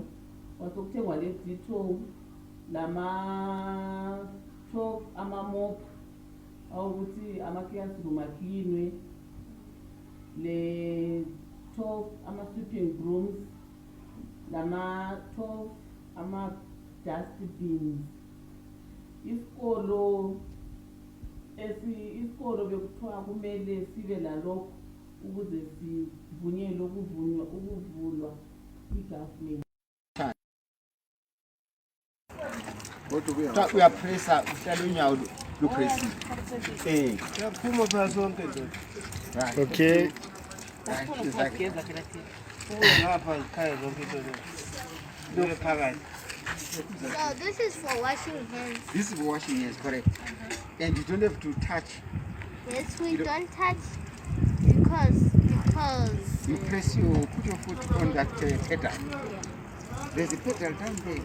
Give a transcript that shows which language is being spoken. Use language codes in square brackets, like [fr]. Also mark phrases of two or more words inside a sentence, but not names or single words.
[nd] Kwasokuthengwa le-Dettol lama-12 ama-mop awukuthi ama-classroom aklinwe, le-12 ama- [en] sweeping brooms, [nd] lama-12 ama-dustbins. Isikolo bekuthiwa kumele sibe lalokho ukuze sivunyelwe ukuvulwa i-government. Uyapressa uhlala unyawo lupress. Yaphuma phela sonke nje. Okay. Ngapha ikhaya zonke izinto. Lo phakathi. [en] So this is for washing hands. This is for washing hands, correct. And you don't have to touch. Yes, we don't touch because You press put your foot on that pedal. There's a pedal down there.